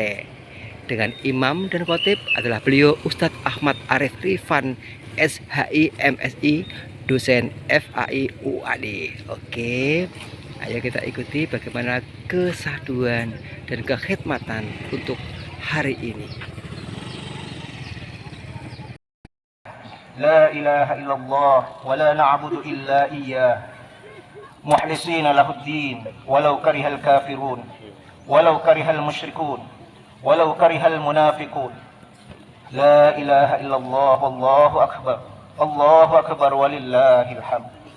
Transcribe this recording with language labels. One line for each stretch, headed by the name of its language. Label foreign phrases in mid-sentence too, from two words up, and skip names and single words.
Indonesian: Dengan imam dan khotib adalah beliau Ustadz Ahmad Arif Rifan, SHI MSI, dosen FAI UAD. Oke, ayo kita ikuti bagaimana kesahduan dan kekhidmatan untuk hari ini.
Arabic: لا إله إلا الله ولا نعبد إلا إياه مخلصين له الدين ولو كره الكافرون ولو كره المشركون ولو كره المنافقون. لا إله إلا الله الله أكبر ولله الحمد.